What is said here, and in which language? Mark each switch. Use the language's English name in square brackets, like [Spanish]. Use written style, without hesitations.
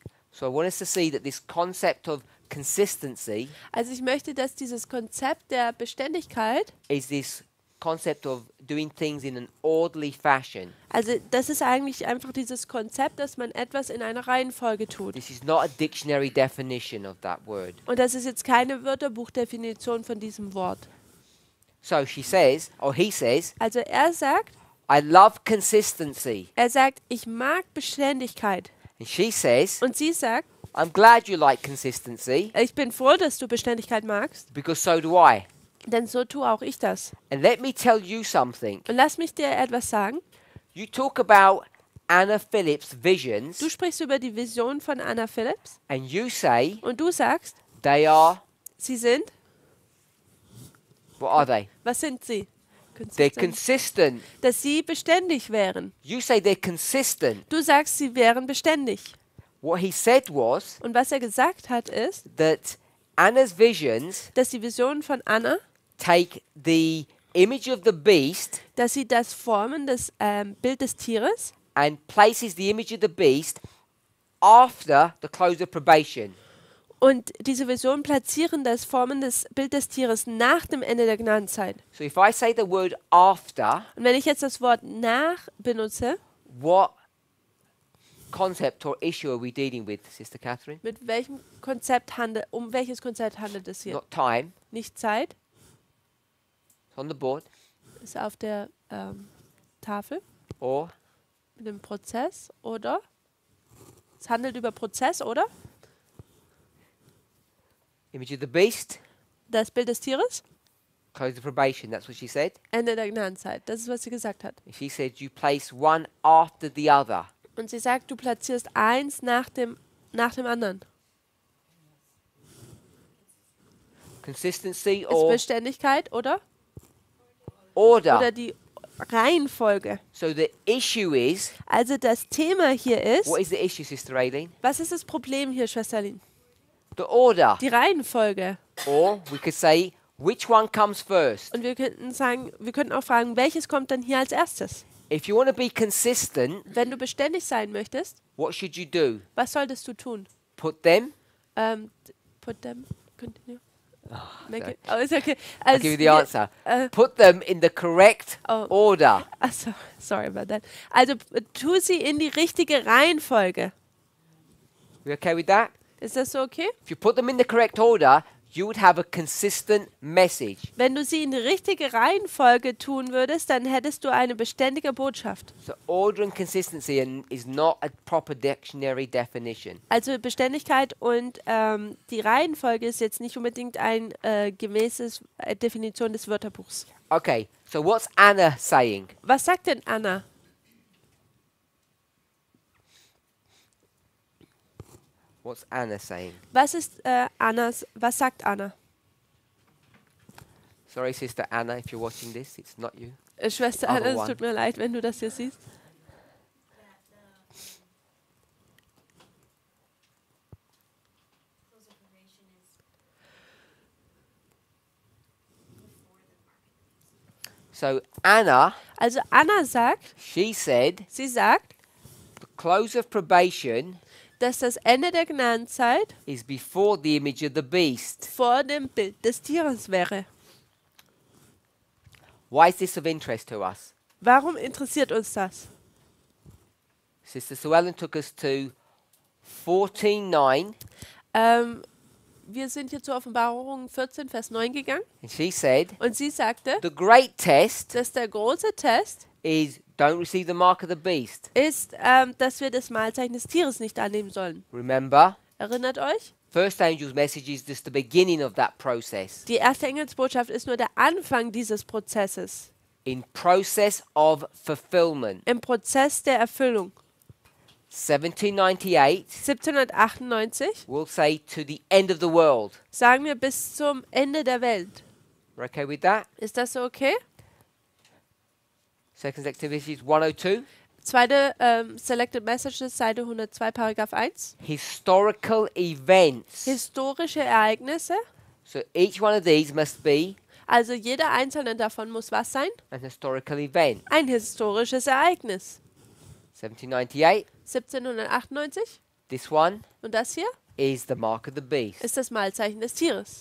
[English] So I want us to see that this concept of consistency [German] Also ich möchte, dass dieses Konzept der Beständigkeit, [English] is this concept of doing things in an orderly fashion. [German] also das ist eigentlich einfach dieses Konzept, dass man etwas in einer Reihenfolge tut. [English] This is not a dictionary definition of that word. [German] Und das ist jetzt keine Wörterbuchdefinition von diesem Wort. [English] So she says, or he says, [German] Also er sagt, I sagt, ich mag Beständigkeit. [English] And she says, [German] Und sie sagt, [English] I'm glad you like consistency [German] ich bin froh, dass du Beständigkeit magst, [English] because so do I. [German] denn so tue auch ich das. [English] And let me tell you something. [German] Und lass mich dir etwas sagen. [English] You talk about Anna Phillips' visions [German] Du sprichst über die Vision von Anna Phillips [English] and you say [German] und du sagst, [English] they are, [German] sie sind, [English] what are they? [German] was sind sie? [English] They're consistent. [German] Dass sie beständig wären. [English] You say they're consistent. [German] Du sagst, sie wären beständig. [English] What he said was [German] Und was er gesagt hat, ist, [English] that Anna's visions [German] dass die Visionen von Anna, [English] take the image of the beast [German] dass sie das Formen, das Bild des Tieres [English] and places the image of the beast after the close of probation. [German] und diese Visionen platzieren das Formen des Bild des Tieres nach dem Ende der Gnadenzeit. [English] So if I say the word after, [German] Und wenn ich jetzt das Wort nach benutze, [English] what concept or issue are we dealing with, Sister Catherine? [German] um welches Konzept handelt es hier? [English] Not time. [German] Nicht Zeit, [English] It's on the board. [German] ist auf der Tafel [English] Or [German] mit dem Prozess, oder? Es handelt über Prozess, oder? [English] image of the beast, [German] Das Bild des Tieres, [English] close of probation. That's what she said. [German] Ende der Gnadenzeit. Das ist, was sie gesagt hat. [English] She said you place one after the other. [German] Und sie sagt, du platzierst eins nach dem anderen. [English] Consistency [German] Ist [English] or [German] Beständigkeit, oder? [English] order. [German] Oder die Reihenfolge. [English] So the issue is, [German] Also das Thema hier ist, [English] what is the issue, Sister Aileen? [German] was ist das Problem hier, Schwester Lin? [English] The order. [German] Die Reihenfolge. [English] Or we could say, which one comes first? [German] Und wir könnten auch fragen, welches kommt dann hier als erstes? [English] If you want to be consistent, [German] Wenn du beständig sein möchtest, [English] what should you do? [German] was solltest du tun? [English] Put them Put them, continue. Make sorry. it, oh, it's okay. I'll give you the [German] wir- [English] answer. Put them in the correct Oh. order. Achso, sorry about that. [German] Also tu sie in die richtige Reihenfolge. [English] You okay with that? [German] Ist das so okay? [English] If you put them in the correct order, you would have a consistent message. [German] Wenn du sie in die richtige Reihenfolge tun würdest, dann hättest du eine beständige Botschaft. [English] So order and consistency is not a proper dictionary definition. [German] Also Beständigkeit und die Reihenfolge ist jetzt nicht unbedingt ein gemäßes Definition des Wörterbuchs. [English] Okay, so what's Anna saying? [German] Was sagt denn Anna? [English] What's Anna saying? [German] Was sagt Anna? [English] Sorry, Sister Anna, if you're watching this, it's not you. [German] Schwester [English] Other [German] Anna, es [English] one. [German] tut mir leid, wenn du das hier siehst. [English] close of probation is before the market. So Anna, [German] Also Anna sagt, [English] she said, [German] sie sagt, [English] the close of probation [German] dass das Ende der Gnadenzeit [English] is before the image of the beast. [German] vor dem Bild des Tieres wäre. [English] Why is this of interest to us? [German] Warum interessiert uns das? [English] Sister Sue Ellen took us to 14:9, [German] Wir sind hier zur Offenbarung 14, Vers 9 gegangen [English] and she said, [German] und sie sagte, [English] the great test [German] dass der große Test [English] is don't receive the mark of the beast. [German] ist, dass wir das Mahlzeichen des Tieres nicht annehmen sollen. [English] Remember, [German] Erinnert euch? [English] first angel's message is just the beginning of that process. [German] Die erste Engelsbotschaft ist nur der Anfang dieses Prozesses. [English] In process of fulfillment. [German] Im Prozess der Erfüllung. [English] 1798 [German] 1798 [English] will say to the end of the world. [German] sagen wir bis zum Ende der Welt. [English] We're okay with that? [German] Ist das so okay? [English] Second activity is 102. [German] Zweite Selected Messages, Seite 102, Paragraph 1. [English] Historical events. [German] Historische Ereignisse. [English] So each one of these must be [German] Also jeder einzelne davon muss was sein? [English] an historical event. [German] Ein historisches Ereignis. [English] 1798, [German] 1798. [English] this one [German] Und das hier [English] is the mark of the beast. [German] ist das Mahlzeichen des Tieres.